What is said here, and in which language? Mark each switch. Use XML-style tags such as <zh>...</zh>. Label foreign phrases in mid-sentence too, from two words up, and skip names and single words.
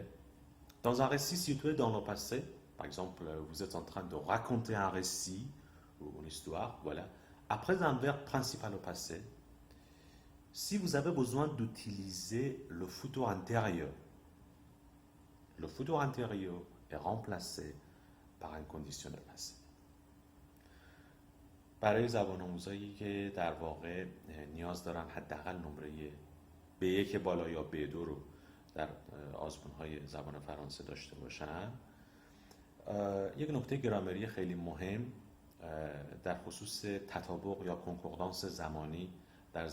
<fr>Dans un récit situé dans le passé, par exemple, vous êtes en train de raconter un récit ou une histoire, voilà. Après un verbe principal au passé, si vous avez besoin d'utiliser le futur antérieur est remplacé par un conditionnel passé.</fr> <fa>برای زبان آموزایی که در واقع نیاز دارن حداقل نمره B1 بالا یا B2 رو در آزمون‌های زبان فرانسه داشته باشن، یک نکته گرامری خیلی مهم در خصوص تطابق یا کنکوردانس زمانی در</fa>